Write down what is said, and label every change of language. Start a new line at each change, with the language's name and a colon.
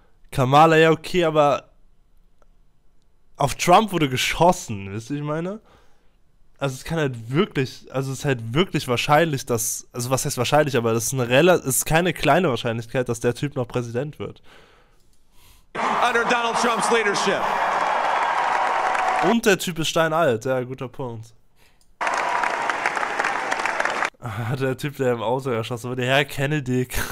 German: Kamala, ja okay, aber auf Trump wurde geschossen, wisst ihr, ich meine? Also es kann halt wirklich, also es ist halt wirklich wahrscheinlich, dass, also was heißt wahrscheinlich, aber das ist ist keine kleine Wahrscheinlichkeit, dass der Typ noch Präsident wird.
English: Under Donald Trump's leadership.
German: Und der Typ ist steinalt, ja, guter Punkt. Der Typ, der im Auto erschossen wurde, der Herr Kennedy.